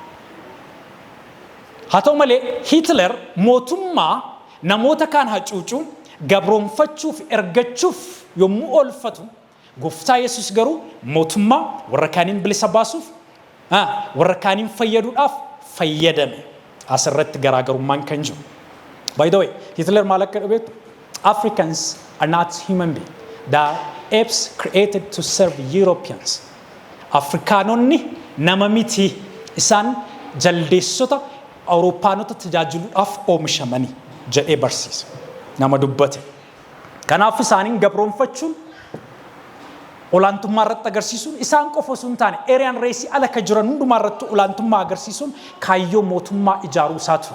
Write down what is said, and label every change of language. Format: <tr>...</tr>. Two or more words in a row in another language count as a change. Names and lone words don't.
<om>Haa ta'u malee Hitler mootummaa namoota kaan hacuucuun gabroonfachuuf ergachuuf yommuu oolfatu, gooftaa Yesuus garuu mootummaa warra kaaniin bilisa baasuuf, warra kaaniin fayyaduudhaaf fayyadame. Asirratti garaagarummaan kan jiru.</om> <en>By the way,</en> <om>Hitler maal akka dhabeetu?</om> <en>Africans are not human beings. They are apes created to serve Europeans.</en> <om>Afrikaanonni nama miti, isaan jaldeessota Awurooppaanota tajaajiluudhaaf oomishamanii jedhee barsiisa. Nama dubbate. Kanaaf isaaniin gabroonfachuun olaantummaa irratti agarsiisuun isaan qofa osoo hin taane</om> <en>Aryan race</en> <om>ala ka jiran hundumaa irratti olaantummaa agarsiisuun kaayyoo mootummaa ijaaruu isaa ture.</om>